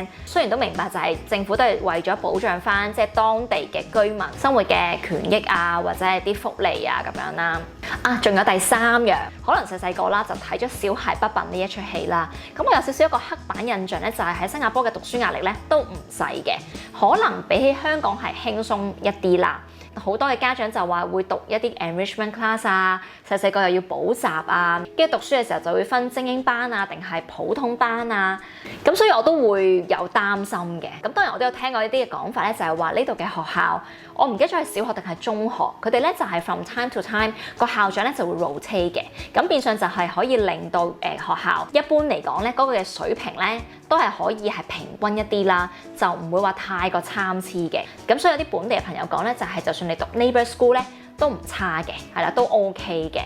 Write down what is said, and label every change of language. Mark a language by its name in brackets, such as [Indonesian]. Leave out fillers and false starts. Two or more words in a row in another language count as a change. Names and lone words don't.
[Cantonese] 雖然都明白就係政府都係為咗保障翻即係當地嘅居民生活嘅權益啊，或者係啲福利啊咁樣啦。仲有第三樣，可能細細個啦就睇咗《小孩不笨》呢一出戲啦。咁我有少少一個黑板印象咧，就係喺新加坡嘅讀書壓力咧都唔細嘅，可能比起香港係輕鬆一啲啦。好多嘅家長就話會讀一啲 [English] enrichment class [Cantonese] 啊，細細個又要補習啊，跟住讀書嘅時候就會分精英班啊，定係普通班啊，咁所以我都會有擔心嘅。咁當然我都有聽過一啲嘅講法咧，就係話呢度嘅學校，我唔記得咗係小學定係中學，佢哋咧就係 [English] from time to time [Cantonese] 個校長咧就會 rotate 嘅，咁變相就係可以令到學校一般嚟講咧嗰個嘅水平咧都係可以係平均一啲啦，就唔會話太過參差嘅。咁所以有啲本地嘅朋友講咧，就係就算你讀 [English] neighbour school [Cantonese] 咧都唔差嘅，係啦，都 OK 嘅。